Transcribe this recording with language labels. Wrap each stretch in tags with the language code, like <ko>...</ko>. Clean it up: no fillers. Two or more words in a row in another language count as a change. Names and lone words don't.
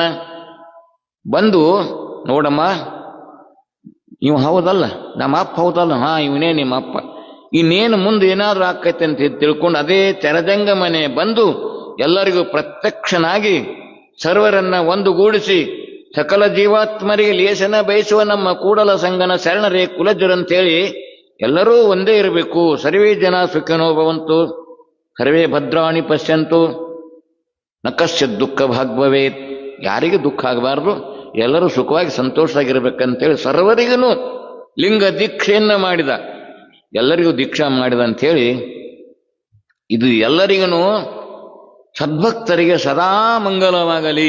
<kn>ಬಂದು ನೋಡಮ್ಮ, ಇವ ಹೌದಲ್ಲ ನಮ್ಮ ಅಪ್ಪ, ಹೌದಲ್ಲ, ಹಾ ಇವನೇ ನಿಮ್ಮ ಅಪ್ಪ, ಇನ್ನೇನು ಮುಂದೆ ಏನಾದ್ರೂ ಆಕೈತೆ ಅಂತ ತಿಳ್ಕೊಂಡು ಅದೇ ತೆರಜಂಗ ಮನೆ ಬಂದು ಎಲ್ಲರಿಗೂ ಪ್ರತ್ಯಕ್ಷನಾಗಿ ಸರ್ವರನ್ನ ಒಂದುಗೂಡಿಸಿ ಸಕಲ ಜೀವಾತ್ಮರಿಗೆ ಲೇಸನ ಬಯಸುವ ನಮ್ಮ ಕೂಡಲ ಸಂಗನ ಶರಣರೇ ಕುಲಜರಂತೇಳಿ ಎಲ್ಲರೂ ಒಂದೇ ಇರಬೇಕು.</kn> <sa>ಸರ್ವೇ ಜನ ಸುಖಿನೋ ಭವಂತು, ಸರ್ವೇ ಭದ್ರಾಣಿ ಪಶ್ಯಂತು, ನಕಶ್ಯ ದುಃಖ ಭಾಗ್ಭವೇತ್.</sa> <kn>ಯಾರಿಗೂ ದುಃಖ ಆಗಬಾರ್ದು, ಎಲ್ಲರೂ ಸುಖವಾಗಿ ಸಂತೋಷವಾಗಿರ್ಬೇಕಂತೇಳಿ ಸರ್ವರಿಗೂ ಲಿಂಗ ದೀಕ್ಷೆಯನ್ನ ಮಾಡಿದ. ಎಲ್ಲರಿಗೂ ದೀಕ್ಷಾ ಮಾಡಿದ ಅಂಥೇಳಿ ಇದು ಎಲ್ಲರಿಗೂ ಸದ್ಭಕ್ತರಿಗೆ ಸದಾ ಮಂಗಲವಾಗಲಿ.</kn>